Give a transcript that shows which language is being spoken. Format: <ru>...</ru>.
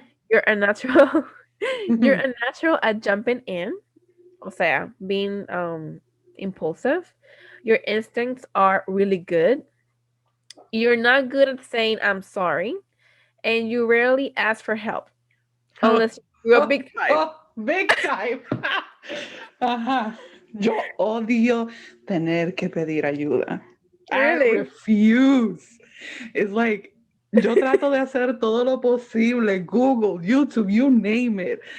<en>You're a natural you're a natural at jumping in,</en> <es>o sea,</es> <en>being impulsive. Your instincts are really good. You're not good at saying I'm sorry, and you rarely ask for help unless you're a big type. Big time. Ajá.</en> <es>Yo odio tener que pedir ayuda.</es> <en>I Really? refuse. It's like,</en> <es>yo trato de hacer todo lo posible.</es> <en>Google, YouTube, you name it.</en>